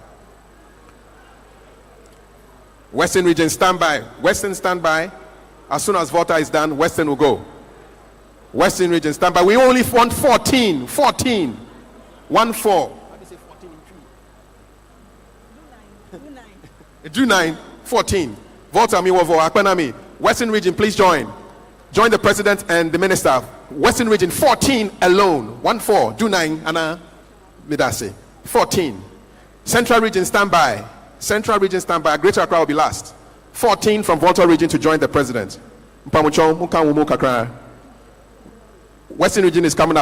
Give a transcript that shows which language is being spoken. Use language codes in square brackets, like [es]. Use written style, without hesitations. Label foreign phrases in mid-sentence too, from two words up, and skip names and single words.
[en] Western Region, stand by. Western, stand by. As soon as Volta is done, Western will go. Western Region, stand by. We only want 14. 14. 1-4. Drew 9. 14. [ee] Volta mi wovo akpanami. [en] Western Region, please join. Join the President and the Minister. Western Region, 14 alone. 1-4. Drew 9. Anna Midase. 14. Central Region, stand by. Central Region, stand by. Greater Accra will be last. 14 from Volta Region to join the President. Western Region is coming up.